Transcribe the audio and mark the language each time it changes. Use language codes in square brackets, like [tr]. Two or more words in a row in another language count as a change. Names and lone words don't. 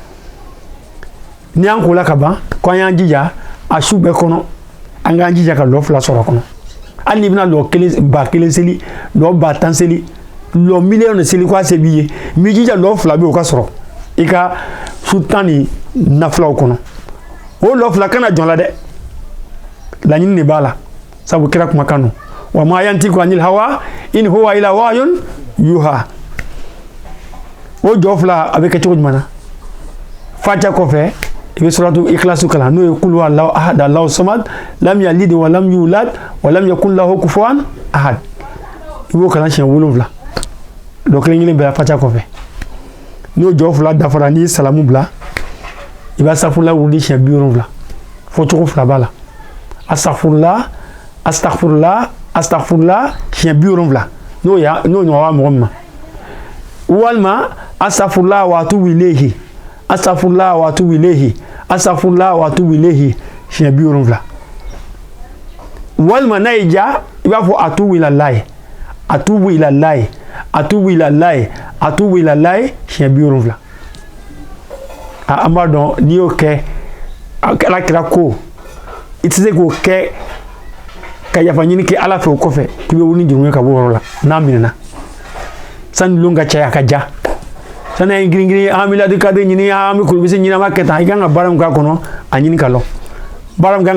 [bm] ni an kola ka ban ko an y'an jija a su bɛɛ kɔnɔ an k'an jija ka lɔ 2 sɔrɔ a kɔnɔ hali n'i bɛna lɔ 1,000 seli lɔ 10,000 seli lɔ miliyɔn de seli ko a se b'i ye m'i jija lɔ 2 bɛ o ka sɔrɔ i ka su tan ni nafilaw kɔnɔ o lɔ 2 kana jɔn la dɛ laɲini de b'a la sabu kira kumakan don [ar] وما ينطق عن الهوى إن هو إلا وحي يوحى [bm] o jɔ 2 a bɛ kɛ cogo jumɛn na Fatiha kɔfɛ i bɛ suratu Ikhlasu kalan n'o ye [ar] قل هو الله أحد الله صمد لم يلد ولم يولد ولم يكن له كفوا أحد [bm] i b'o kalan siɲɛ 7 dɔ kelen bɛɛ la Fatiha kɔfɛ n'o jɔ 2 dafara n'i ye salamu bila i b'a safurula wurudi siɲɛ 70 fɔ cogo 2 b'a la [ar] أستغفر الله أستغفر الله أستغفر الله [bm] siɲɛ 70 n'o ɲɔgɔn b'a mɔgɔ min ma walima [ar] أستغفر الله وأتوب إليه أستغفر الله وأتوب إليه أستغفر الله وأتوب إليه [bm] siɲɛ 70 walima n'a y'i diya i b'a fɔ [ar] أتوب إلى الله أتوب إلى الله أتوب إلى الله أتوب إلى الله [bm] siɲɛ 70 an b'a dɔn n'i y'o kɛ ala kira ko i tɛ se k'o kɛ ka yafa ɲini kɛ ala fɛ o kɔfɛ k'i bɛ wuli ni jurumu ye ka bɔ o yɔrɔ la n'a minɛna sani lon ka caya ka ja sani an ye girin an bɛ Lailatul Qadri ɲini an bɛ kolobisi ɲini an b'a kɛ tan i kan ka baara min k'a kɔnɔ a ɲini ka lɔ baara min kan